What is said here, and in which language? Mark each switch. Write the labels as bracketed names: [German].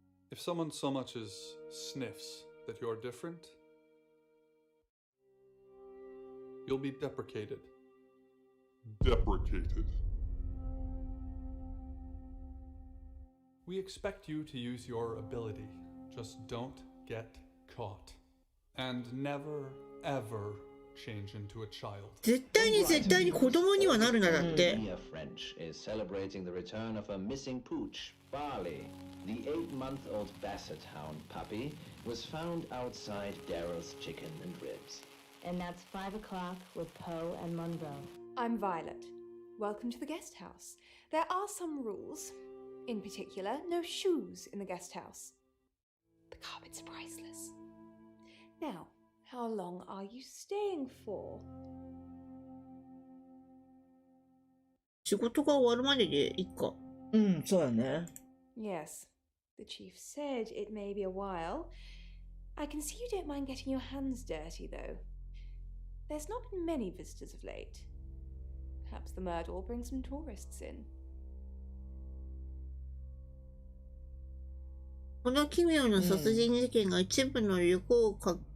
[English] If someone so much as sniffs that you're different, you'll be deprecated. Deprecated. We expect you to use your ability. Just don't get caught. And never, ever change into a child. [Japanese] 絶対に子供にはなるなだって。 [English] Mia French is celebrating the return of her missing pooch, Barley. The 8-month-old Basset Hound puppy was found outside Daryl's Chicken and Ribs. And that's 5 o'clock with Poe and Monroe. I'm Violet. Welcome to the guest house. There are some rules. In particular, no shoes in the guest house. The carpets are priceless. Now, how long are you staying for? [Japanese] 仕事が終わるまででいいか。うん、そうやね。 [English] Yes, the chief said it may be a while. I can see you don't mind getting your hands dirty, though. There's not been many visitors of late. Perhaps the murder will bring some tourists in. [Japanese] この奇妙な殺人事件が一部の旅行客、